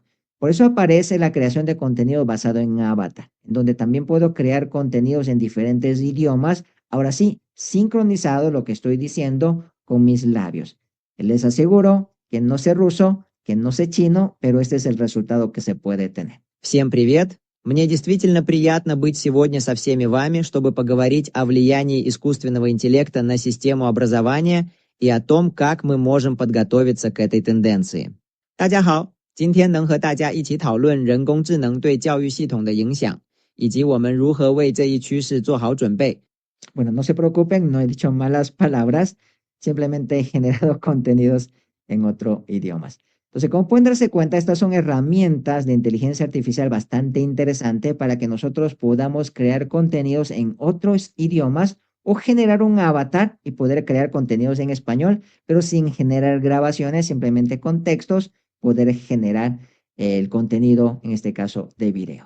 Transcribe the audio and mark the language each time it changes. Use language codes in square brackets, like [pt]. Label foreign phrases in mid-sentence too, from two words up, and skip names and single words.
[es] Por eso aparece la creación de contenido basado en avatar, donde también puedo crear contenidos en diferentes idiomas, ahora sí, sincronizado lo que estoy diciendo con mis labios. Les aseguro que no sé ruso, que no sé chino, pero este es el resultado que se puede tener. [ru] Всем привет! Мне действительно приятно быть сегодня со всеми вами, чтобы поговорить о влиянии искусственного интеллекта на систему образования и о том, как мы можем подготовиться к этой тенденции. [zh] 大家好，今天能和大家一起讨论人工智能对教育系统的影响，以及我们如何为这一趋势做好准备。 [es] Bueno, no se preocupen, no he dicho malas palabras, simplemente he generado contenidos en otro idiomas. Entonces, como pueden darse cuenta, estas son herramientas de inteligencia artificial bastante interesantes para que nosotros podamos crear contenidos en otros idiomas o generar un avatar y poder crear contenidos en español, pero sin generar grabaciones, simplemente con textos, poder generar el contenido, en este caso, de video.